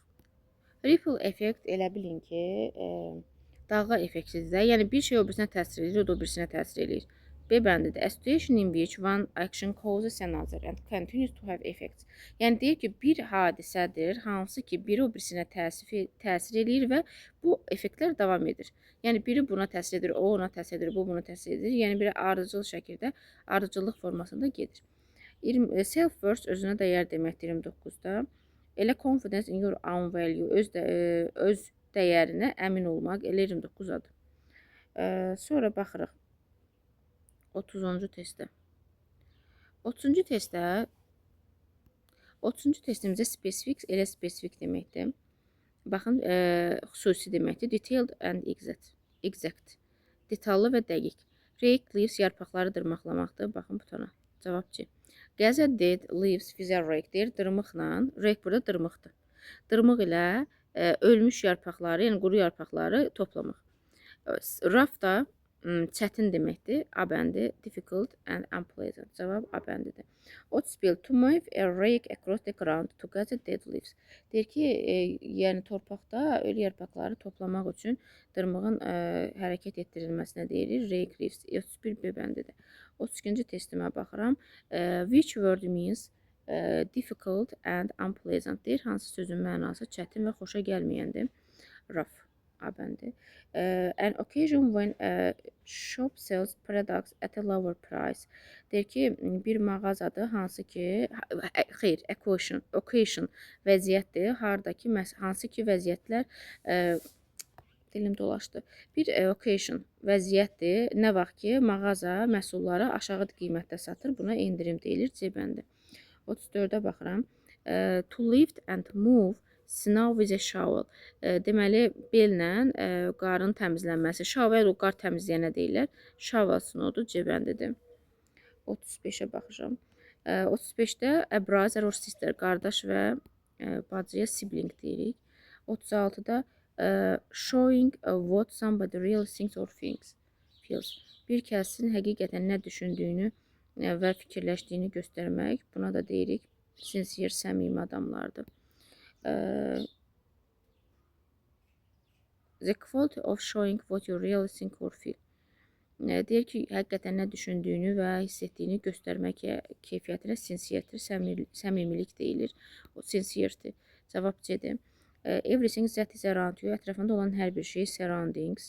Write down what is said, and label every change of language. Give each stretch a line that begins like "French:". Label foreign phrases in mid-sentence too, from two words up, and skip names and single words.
Azerbaijani: Ripple effekt elə bilin ki, dalğa effektidir. Yəni, bir şey o birisinə təsir edir, o da o birisinə təsir edir. B bəndidir.
English: A situation in which one action causes another and continues to have effects.
Azerbaijani: Yəni, deyir ki, bir hadisədir, hansı ki, biri o birisinə təsir edir və bu effektlər davam edir. Yəni, biri buna təsir edir, o ona təsir edir, bu buna təsir edir. Yəni, biri ardıcıl şəkildə, ardıcıllıq formasında gedir. Self-worth özünə dəyər deməkdir 29-da.
English: Elə confidence in your own value,
Azerbaijani: öz dəyərinə əmin olmaq, elə 29-adır. Sonra baxırıq 30-cu testdə. 30-cu testdə 30-cu testimizdə spesifik, elə spesifik deməkdir. Baxın, xüsusi deməkdir.
English: Detailed and exact.
Azerbaijani: Detallı və dəqiq.
English: Rake leaves,
Azerbaijani: yarpaqları dırmaqlamaqdır. Baxın butona. Cavab C.
English: Gather dead leaves with a rake deyir.
Azerbaijani: Dırmıqla, rake burada dırmıqdır. Dırmıq ilə ölmüş yarpaqları, yəni quru yarpaqları toplamaq. Raf da çətin deməkdir. A bəndi
English: difficult and unpleasant.
Azerbaijani: Cavab A bəndidir. 31.
English: To move a rake across the ground to gather dead leaves.
Azerbaijani: Deyir ki, yəni torpaqda ölü yarpaqları toplamaq üçün dırmığın hərəkət etdirilməsinə deyilir.
English: Rake leaves.
Azerbaijani: 31 B bəndidir. 32-ci testimə baxıram.
English: Which word means difficult and unpleasant deyir.
Azerbaijani: Hansı sözün mənası çətin və xoşa gəlməyəndir. Rough. A bəndi.
English: An occasion when a shop sells products at a lower price.
Azerbaijani: Deyir ki, bir mağazadır hansı ki, xeyr, occasion vəziyyətdir. Harda ki, hansı ki vəziyyətlər dilim dolaşdı. Bir occasion vəziyyətdir. Nə vaxt ki, mağaza məhsulları aşağı qiymətdə satır. Buna endirim deyilir. C bəndi. 34-ə baxıram.
English: To lift and move snow with a shovel.
Azerbaijani: Deməli, bellə qarın təmizlənməsi. Shovel o qar təmizləyənə deyirlər.
English: Shovel snowdur,
Azerbaijani: C bəndidir. 35-ə baxacağam. 35-də
English: a brother or sister,
Azerbaijani: qardaş və bacıya sibling deyirik.
English: 36-da showing what somebody really thinks or feels.
Azerbaijani: Bir kəsin həqiqətən nə düşündüyünü və fikirləşdiyini göstərmək. Buna da deyirik sincere, səmimi adamlardır.
English: The quality of showing what you really think or feel.
Azerbaijani: Deyir ki, həqiqətən nə düşündüyünü və hiss etdiyini göstərmək keyfiyyətinə sincerdir, səmimilik deyilir. O sincerdir. Cavab C-dir.
English: Everything that is around you,
Azerbaijani: ətrafında olan hər bir şey, surroundings.